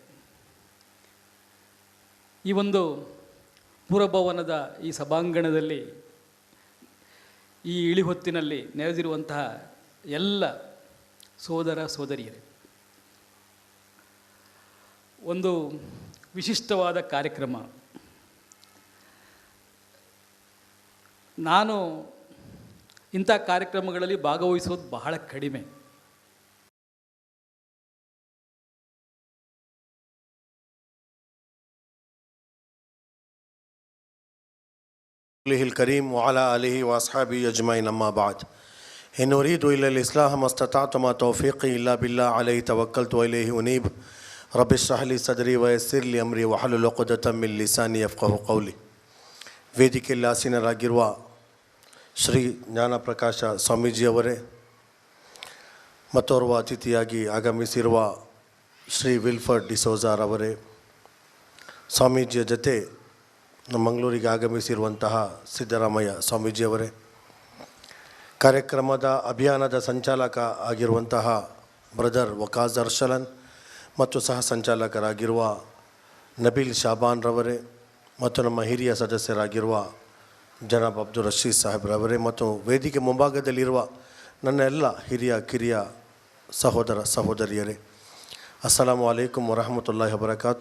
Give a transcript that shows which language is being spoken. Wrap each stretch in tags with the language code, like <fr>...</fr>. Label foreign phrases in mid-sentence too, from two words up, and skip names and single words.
<kn>ಈ ಒಂದು ಪುರಭವನದ ಈ ಸಭಾಂಗಣದಲ್ಲಿ ಈ ಇಳಿಹೊತ್ತಿನಲ್ಲಿ ನೆರೆದಿರುವಂತಹ ಎಲ್ಲ ಸೋದರ ಸೋದರಿಯರೇ, ಒಂದು ವಿಶಿಷ್ಟವಾದ ಕಾರ್ಯಕ್ರಮ. ನಾನು ಇಂಥ ಕಾರ್ಯಕ್ರಮಗಳಲ್ಲಿ ಭಾಗವಹಿಸೋದು ಬಹಳ ಕಡಿಮೆ.</kn> <ar>الكريم وعلى آله وأصحابه أجمعين أما بعد إن أريد إلا الإصلاح ما استطعت ما توفيقي إلا بالله عليه توكلت وإليه أنيب رب اشرح لي صدري ويسر لي أمري واحلل عقدة من لساني يفقهوا قولي.</ar> <kn>ವೇದಿಕೆಯಲ್ಲಿ ಆಸೀನರಾಗಿರುವ ಶ್ರೀ ಜ್ಞಾನಪ್ರಕಾಶ ಸ್ವಾಮೀಜಿಯವರೇ, ಮತ್ತೋರ್ವ ಅತಿಥಿಯಾಗಿ ಆಗಮಿಸಿರುವ ಶ್ರೀ ವಿಲ್ಫರ್ಡ್ ಡಿಸೋಜಾರವರೇ, ಸ್ವಾಮೀಜಿಯ ಜೊತೆ ಮಂಗಳೂರಿಗೆ ಆಗಮಿಸಿರುವಂತಹ ಸಿದ್ದರಾಮಯ್ಯ ಸ್ವಾಮೀಜಿಯವರೇ, ಕಾರ್ಯಕ್ರಮದ ಅಭಿಯಾನದ ಸಂಚಾಲಕ ಆಗಿರುವಂತಹ ಬ್ರದರ್ ವಕಾಜ್ ಅರ್ಷಲನ್ ಮತ್ತು ಸಹ ಸಂಚಾಲಕರಾಗಿರುವ ನಬೀಲ್ ಶಾಬಾನ್ ರವರೇ, ಮತ್ತು ನಮ್ಮ ಹಿರಿಯ ಸದಸ್ಯರಾಗಿರುವ ಜನಾಬ್ ಅಬ್ದುಲ್ ರಶೀದ್ ಸಾಹೇಬ್ರವರೇ, ಮತ್ತು ವೇದಿಕೆ ಮುಂಭಾಗದಲ್ಲಿರುವ ನನ್ನ ಎಲ್ಲ ಹಿರಿಯ ಕಿರಿಯ ಸಹೋದರ ಸಹೋದರಿಯರೇ,</kn> <ar>السلام عليكم ورحمة الله وبركاته.</ar>